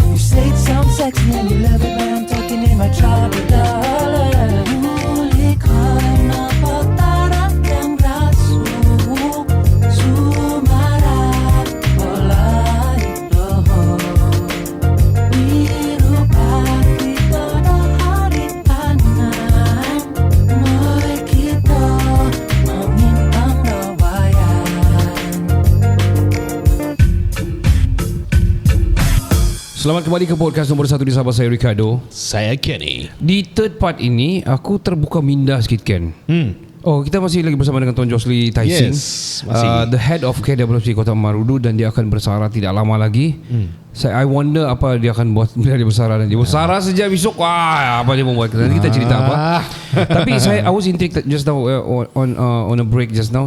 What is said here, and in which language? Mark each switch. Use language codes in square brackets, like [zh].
[en] You say it sounds sexy and you love it when I'm talking in my tropical. Muli ka na pagtarap ng braso, sumarap walay doon. Biro pa dito na haritanan, mo'y kita mamintang rawayan. [ms] Selamat kembali ke podcast nombor 1 di Sabah. Saya Ricardo. Saya Kenny. Di [en] third part [ms] ini aku terbuka minda sikit, Ken. Oh, kita masih lagi bersama dengan Tuan Josli Taising, masih. [en] the head of KWSP Kota Marudu, [ms] dan dia akan bersara tidak lama lagi. [en] I wonder [ms] apa dia akan buat bila dia bersara nanti. Bersara sejak besok, apa dia mau buat? Nanti kita cerita apa. Tapi [en] I was intrigued just now on a break just now.